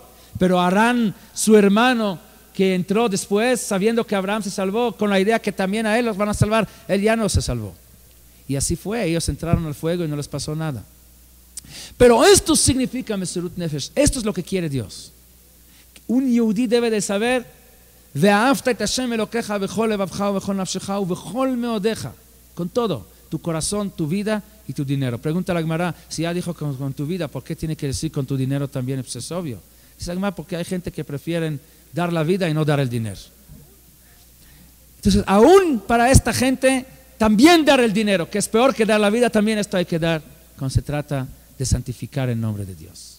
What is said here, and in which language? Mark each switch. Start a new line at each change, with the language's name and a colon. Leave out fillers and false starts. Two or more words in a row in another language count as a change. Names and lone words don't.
Spanish: Pero Harán, su hermano, que entró después sabiendo que Abraham se salvó, con la idea que también a él los van a salvar, él ya no se salvó. Y así fue, ellos entraron al fuego y no les pasó nada. Pero esto significa
Hebrew: מסירות נפש,
Spanish: esto es lo que quiere Dios. Un Yehudí debe de saber,
Hebrew: ואהבת את השם אלוקיך בכל לבבך ובכל נפשך ובכל מאודך,
Spanish: con todo, tu corazón, tu vida y tu dinero. Pregunta a la Gemara, si ya dijo con tu vida, ¿por qué tiene que decir con tu dinero también? Pues es obvio. Dice la Gemara, porque hay gente que prefieren dar la vida y no dar el dinero. Entonces, aún para esta gente, también dar el dinero, que es peor que dar la vida, también esto hay que dar cuando se trata de santificar el nombre de Dios.